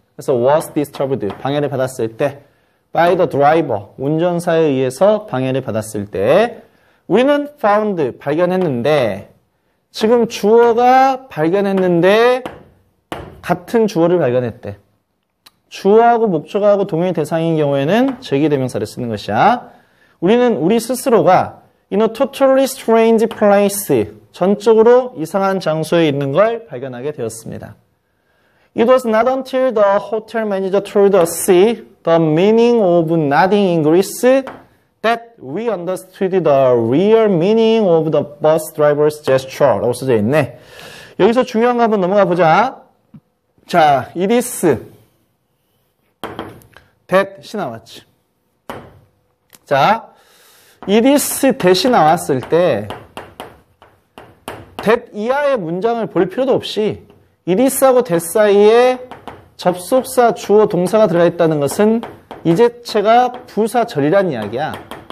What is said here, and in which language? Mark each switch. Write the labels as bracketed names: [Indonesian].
[Korean] 그래서 [English] was disturbed, [Korean] 방해를 받았을 때 [English] by the driver, [Korean] 운전사에 의해서 방해를 받았을 때 우리는 found, 발견했는데 지금 주어가 발견했는데 같은 주어를 발견했대. 주어하고 목적어하고 동일 대상인 경우에는 제기대명사를 쓰는 것이야. 우리는 우리 스스로가 [English] in a totally strange place, [Korean] 전적으로 이상한 장소에 있는 걸 발견하게 되었습니다. [English] It was not until the hotel manager told us the meaning of nothing in Greece that we understood the real meaning of the bus driver's gesture [Korean] 라고 써져 있네. 여기서 중요한 거 한번 넘어가 보자. 자, it is that이 나왔지. 자, it is that이 나왔을 때 that 이하의 문장을 볼 필요도 없이 it is하고 that 사이에 접속사, 주어, 동사가 들어가 있다는 것은 이 자체가 부사절이란 이야기야.